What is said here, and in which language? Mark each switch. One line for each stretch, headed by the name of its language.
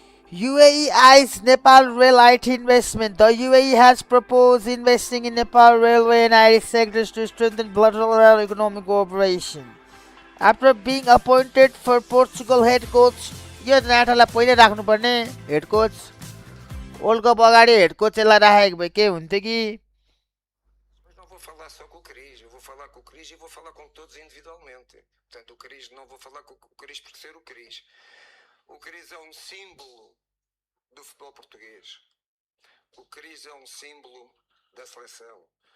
English: UAE eyes Nepal rail IT investment. The UAE has proposed investing in Nepal railway and IT sectors to strengthen bilateral economic cooperation. After being appointed for Portugal head coach,
Nepali: यो नाटालाई पहिले राख्नुपर्ने head coach world cup अगाडि head कोचलाई राखेको भए के हुन्थ्यो कि
Portuguese: Mas não vou falar só com o Cris, eu vou falar com o Cris e vou falar com todos individualmente. Portanto, o Cris, não vou falar com o Cris por ser o Cris. O Cris é um símbolo do futebol português. O Cris é um símbolo da seleção.